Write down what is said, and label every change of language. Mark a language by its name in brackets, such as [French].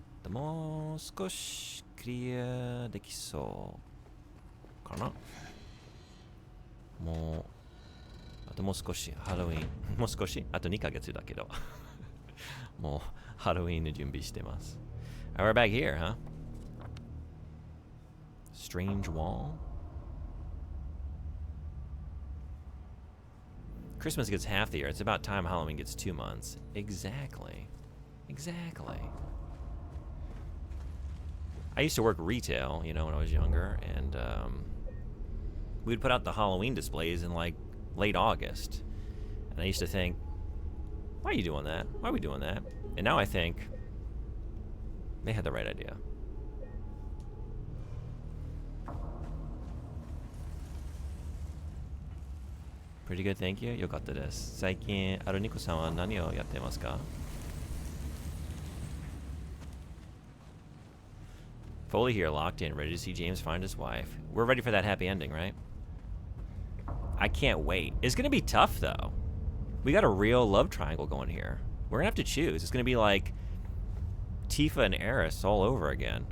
[Japanese] もう少しクリアできそうかな。もうあともう少しハロウィンもう少しあと2ヶ月だけどもうハロウィンの準備してます。 [English] Alright, we're back here, huh? Strange wall. Christmas gets half the year. It's about time Halloween gets 2 months. Exactly. Exactly. I used to work retail, you know, when I was younger, and we'd put out the Halloween displays in, like, late August. And I used to think, why are you doing that? Why are we doing that? And now I think, they had the right idea. Pretty good, thank you. [Japanese] よかったです。最近、アルニコさんは何をやってますか? [English] Fully here, locked in, ready to see James find his wife. We're ready for that happy ending, right? I can't wait. It's gonna be tough, though. We got a real love triangle going here. We're gonna have to choose. It's gonna be like Tifa and Eris all over again.